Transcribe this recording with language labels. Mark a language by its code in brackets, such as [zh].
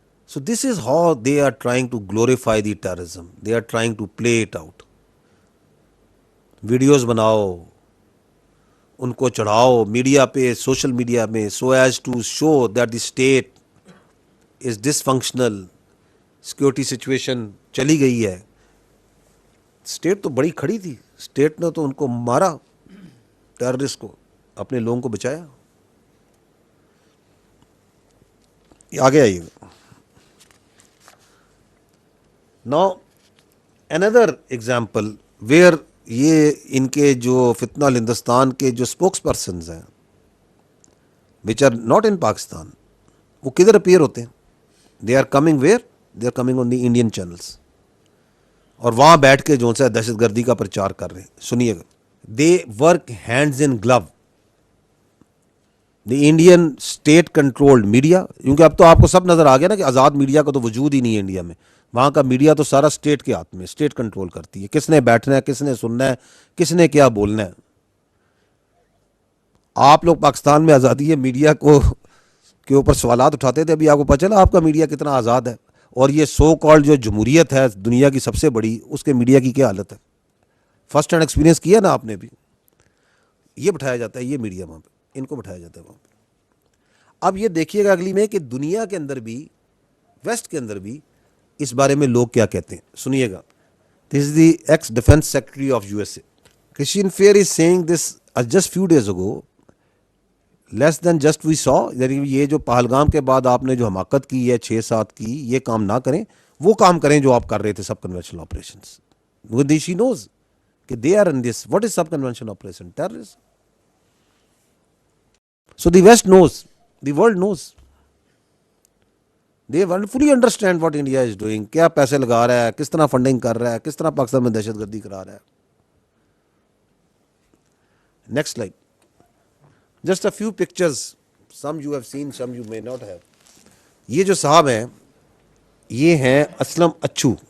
[en] So this is how they are trying to glorify the terrorism. They are trying to play it out. [ur] Videos بناؤ، ان کو چڑھاؤ media پہ، social media میں، so as to show that the state is dish functional. Security situation چلی گئی ہے. State تو بڑی کھڑی تھی، اسٹیٹ نے تو ان کو مارا، ٹیررسٹ کو، اپنے لوگوں کو بچایا. آگے آئیے. Now another example where یہ ان کے جو فتنہ ہندوستان کے جو اسپوکس پرسنز ہیں which are not in Pakistan, وہ کدھر اپیئر ہوتے ہیں؟ they are coming where? [en] they are coming on the Indian channels. [ur] اور وہاں بیٹھ کے جو ہے دہشت گردی کا پرچار کر رہے ہیں. سنیے گا. [en] they work hands in glove. [ur] The Indian state controlled media, کیونکہ اب تو آپ کو سب نظر آ گیا نا کہ آزاد میڈیا کا تو وجود ہی نہیں ہے انڈیا میں. وہاں کا میڈیا تو سارا اسٹیٹ کے ہاتھ میں، اسٹیٹ کنٹرول کرتی ہے، کس نے بیٹھنا ہے، کس نے سننا ہے، کس نے کیا بولنا ہے. آپ لوگ پاکستان میں آزادی ہے میڈیا کو کے اوپر سوالات اٹھاتے تھے، ابھی آپ کو پتہ چلا آپ کا میڈیا کتنا آزاد ہے. اور یہ سو کالڈ جو جمہوریت ہے دنیا کی سب سے بڑی، اس کے میڈیا کی کیا حالت ہے. فرسٹ ہینڈ ایکسپیرینس کیا نا آپ نے بھی. یہ بٹھایا جاتا ہے، یہ میڈیا وہاں پہ، ان کو بٹھایا جاتا ہے وہاں پہ. اب یہ دیکھیے گا اگلی میں کہ دنیا کے اندر بھی، ویسٹ کے اندر بھی اس بارے میں لوگ کیا کہتے ہیں. سنیے گا. [en] This is the ex defence secretary of U S A. Christine Fair is saying this just few days ago, less than just we saw. [ur] یعنی یہ جو پہلگام کے بعد آپ نے جو حماقت کی ہے 6-7 کی، یہ کام نہ کریں، وہ کام کریں جو آپ کر رہے تھے سب کنونشنل آپریشنز. [en] شی نوز کہ they are in this. What is sub conventional operation? Terrorism. So the waste nose, the world nose. They fully understand what India is doing. [ur] کیا پیسے لگا رہا ہے، کس طرح فنڈنگ کر رہا ہے، کس طرح پاکستان میں دہشت گردی کرا رہا ہے. [en] Next slide. Just a few pictures, some you have seen, some you may not have. [ur] یہ جو صاحب ہیں، یہ ہیں اسلم اچھو.